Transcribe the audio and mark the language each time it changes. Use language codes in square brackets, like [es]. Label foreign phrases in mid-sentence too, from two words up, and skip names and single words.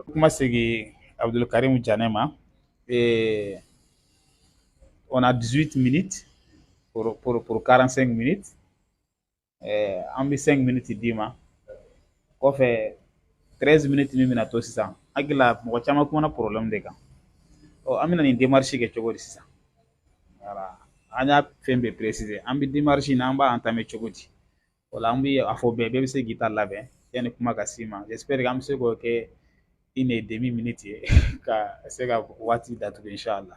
[bm] Kuma segi Abdulkarim Jane ma [fr] on a 18 minutes pour 45 minutes [bm] an bɛ 5 minutes d'i ma kɔfɛ 13 minutes min bɛna to sisan hakilila mɔgɔ caman kumana problème de kan an bɛna nin démarche kɛ cogo di sisan voilà an y'a fɛn bɛɛ préciser an bɛ démarche in na an b'a entamer cogo di o la an bɛ a fɔ bɛɛ bɛ se k'i ta labɛn yanni kuma ka s'i ma [fr] j'espère que [bm] an bɛ se k'o kɛ 1.5 minutes ye ka se ka waati datugu inchallah.